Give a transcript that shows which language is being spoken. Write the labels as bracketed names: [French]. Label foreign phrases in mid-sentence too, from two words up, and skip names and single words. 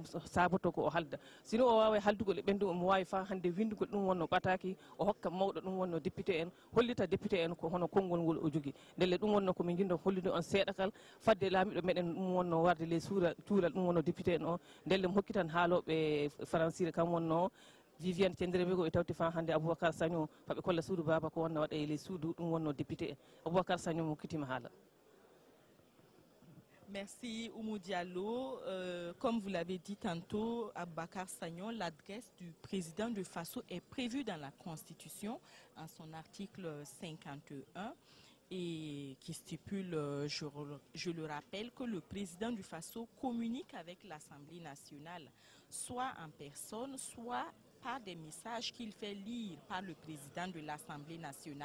[Fula] saboto ko o halda sino o wawa haldugol e ɓendu omo wawi fa hannde windugol ɗum wonno ɓataki o hokka mawɗo ɗum wonno député en hollita député en ko hono konngol ngol o jogui ndelle ɗum wonno komin jindo hollude on seeɗakal fadde laamiɗo meɗen ɗum wonno warde ley cuural ɗum wonno député en o ndelle mo hokkitan haaloɓe françire kam wonno Viviane Kendrebe go e tawti fa hannde Aboubacar Sagno paɓe kolla suudu baba ko wonna waɗa e ley suudu ɗum wonno député en Aboubacar Sagno mo hokkitima haala. [French] Merci Oumou Diallo. Comme vous l'avez dit tantôt, Aboubacar Sagnon, l'adresse du président de Faso est prévue dans la Constitution, en son article 51, et qui stipule, je le rappelle, que le président du Faso communique avec l'Assemblée nationale, soit en personne, soit par des messages qu'il fait lire par le président de l'Assemblée nationale.